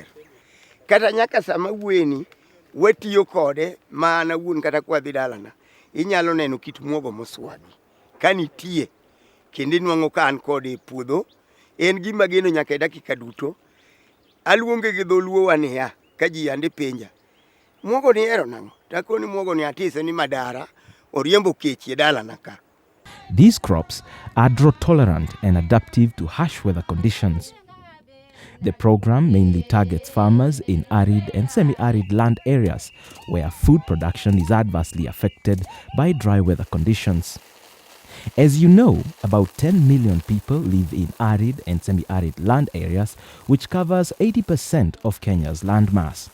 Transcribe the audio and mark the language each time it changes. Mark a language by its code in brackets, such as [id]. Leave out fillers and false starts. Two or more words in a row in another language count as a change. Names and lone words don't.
[luo] Kata nyaka sama wueni watiyo kode mana wuon kata kwa dhi dalana, inyalo neno kit muogo moswagi. Ka nitie kendo inwang'o ka an kode e puodho, en gima geno nyaka e dakika duto. Aluonge gi dholuo wania ka ji ande penja, muogo ni ero nang'o? Takoni muogo ni atise ni madara oriembo kech e dalana ka. [en] These crops are drought tolerant and adaptive to harsh weather conditions. The program mainly targets farmers in arid and semi-arid land areas where food production is adversely affected by dry weather conditions. As you know, about 10 million people live in arid and semi-arid land areas, which covers 80% of Kenya's landmass.